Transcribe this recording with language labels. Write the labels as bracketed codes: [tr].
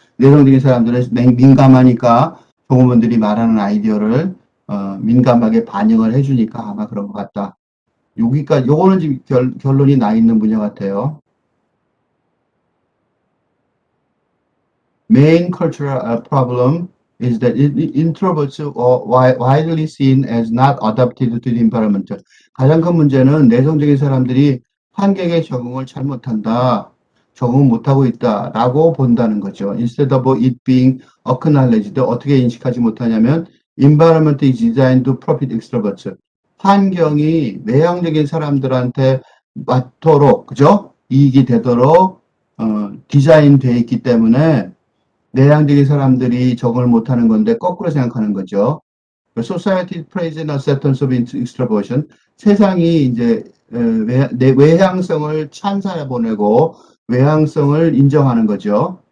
[ko] 내성적인 사람들은 민감하니까 종업원들이 말하는 아이디어를 민감하게 반영을 해주니까 아마 그런 것 같다. 요거는 지금 결론이 나 있는 분야 같아요. [en] Main cultural problem is that introverts are widely seen as not adapted to the environment. [ko] 가장 큰 문제는 내성적인 사람들이 환경에 적응을 잘못한다, 적응 못하고 있다라고 본다는 거죠. [en] Instead of it being acknowledged, [ko] 어떻게 인식하지 못하냐면 [en] environment is designed to profit extroverts. [ko] 환경이 외향적인 사람들한테 맞도록, 그죠? 이익이 되도록 디자인되어 있기 때문에 내향적인 사람들이 적응을 못하는 건데 거꾸로 생각하는 거죠. [en] Society praise and acceptance of extroversion. [ko] 세상이 이제 외향성을 찬사해 보내고 외향성을 인정하는 거죠.